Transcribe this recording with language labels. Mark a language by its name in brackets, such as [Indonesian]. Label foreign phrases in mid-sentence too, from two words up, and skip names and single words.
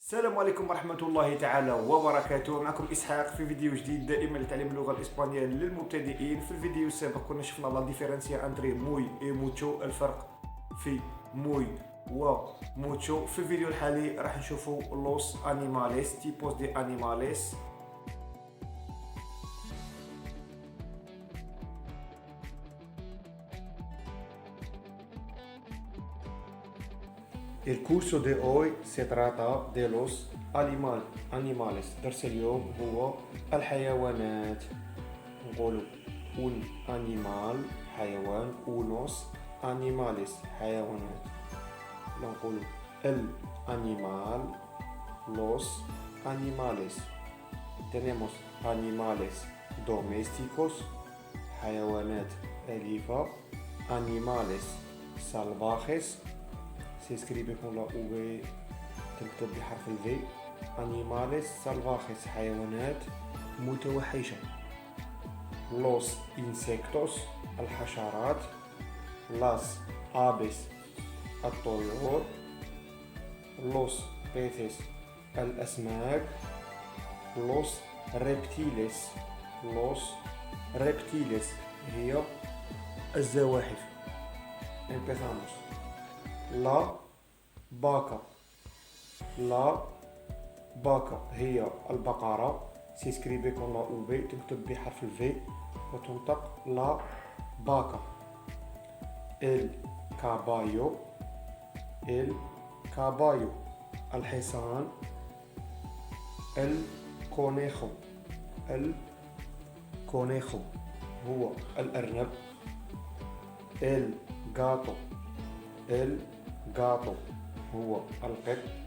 [Arabic] السلام عليكم ورحمة الله تعالى وبركاته. معكم إسحاق في فيديو جديد دائما لتعليم اللغة الإسبانية للمبتدئين. في الفيديو السابق كنا شفنا [Spanish] la diferencia entre muy y mucho, [Arabic] الفرق في موي و موتشو. في الفيديو الحالي راح نشوفوا [Spanish] los animales, tipos de animales. El curso de hoy se trata de los animales. [Arabic] درس اليوم هو الحيوانات. نقولوا [Spanish] un animal [Arabic] حيوان، [Spanish] unos animales [Arabic] حيوانات. [Spanish] نقولوا el animal, los animales. Tenemos animales domésticos [Arabic] حيوانات أليفة، [Spanish] animales salvajes se escribe con la V، [Arabic] تكتب بحرف ال V. [Spanish] animales salvajes [Arabic] حيوانات متوحشة. [Spanish] los insectos الحشرات، las aves الطيور، los peces الأسماك، los reptiles [Arabic] هي الزواحف. [Spanish] empezamos. La vaca [Arabic] هي البقرة، [Spanish] se escribe con la uve, [Arabic] تكتب بحرف الفي وتنطق [Spanish] لا vaca. el caballo الحصان، الكونيخو [Arabic] هو الأرنب، [Spanish] الجاتو [Arabic] هو القط،